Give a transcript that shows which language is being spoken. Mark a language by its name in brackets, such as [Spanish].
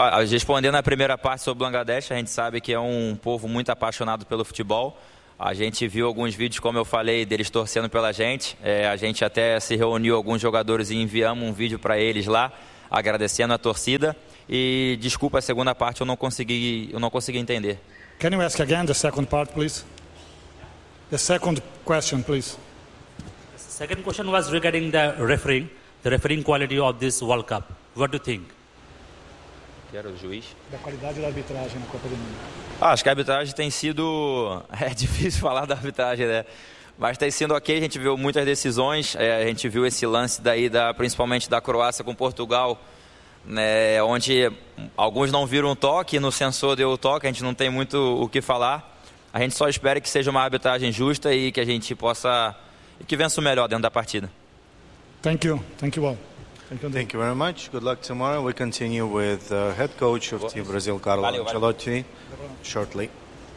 [Portuguese] Respondendo a primeira parte sobre o Bangladesh, a gente sabe que é um povo muito apaixonado pelo futebol. A gente viu alguns vídeos, como eu falei, deles torcendo pela gente. A gente até se reuniu alguns jogadores e enviamos um vídeo para eles lá, agradecendo a torcida. E desculpa, a segunda parte eu não consegui entender. [English] Can you ask again the second part, please? The second question, please. The second question was regarding the refereeing quality of this World Cup. What do you think? [Portuguese] Quero o juiz. Da qualidade da arbitragem na Copa do Mundo. Acho que a arbitragem tem sido... É difícil falar da arbitragem, né? Mas tem sido ok, a gente viu muitas decisões. A gente viu esse lance daí, principalmente da Croácia com Portugal, né? Onde alguns não viram o toque, no sensor deu o toque, a gente não tem muito o que falar. A gente só espera que seja uma arbitragem justa e que a gente possa... E que vença o melhor dentro da partida. [English] Thank you all. Thank you very much. Good luck tomorrow. We continue with the head coach of Team Brazil, Carlo Ancelotti, shortly.